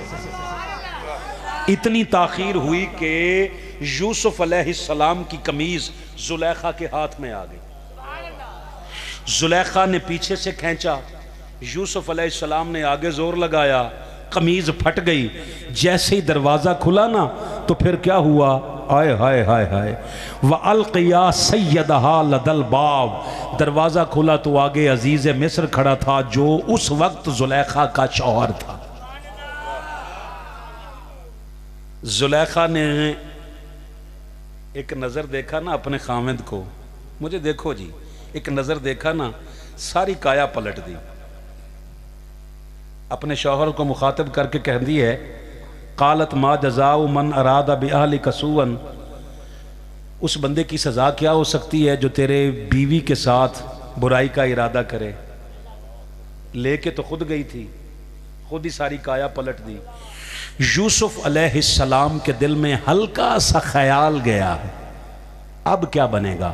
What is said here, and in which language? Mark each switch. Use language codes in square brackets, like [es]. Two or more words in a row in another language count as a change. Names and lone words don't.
[hi] इतनी ताखीर हुई कि यूसुफ अलैहिस्सलाम की कमीज जुलेखा के हाथ में आ गई। जुलेखा ने पीछे से खींचा, यूसुफ अलैहिस्सलाम ने आगे जोर लगाया, कमीज फट गई। जैसे ही दरवाजा खुला ना, तो फिर क्या हुआ? आय हाय हाय हाय, [ar] وألفيا سيدها لدى الباب. [hi] दरवाजा खुला तो आगे अजीज मिस्र खड़ा था, जो उस वक्त जुलेखा का शौहर था। जुलेखा ने एक नज़र देखा ना अपने खामिद को, मुझे देखो जी, एक नज़र देखा ना, सारी काया पलट दी। अपने शौहर को मुखातब करके कह दी है, [ar] قالت ما جزاء من أراد بأهلك سوءا. [hi] उस बंदे की सज़ा क्या हो सकती है जो तेरे बीवी के साथ बुराई का इरादा करे। लेके तो खुद गई थी, खुद ही सारी काया पलट दी। यूसुफ अलैहिस्सलाम के दिल में हल्का सा ख्याल गया, अब क्या बनेगा।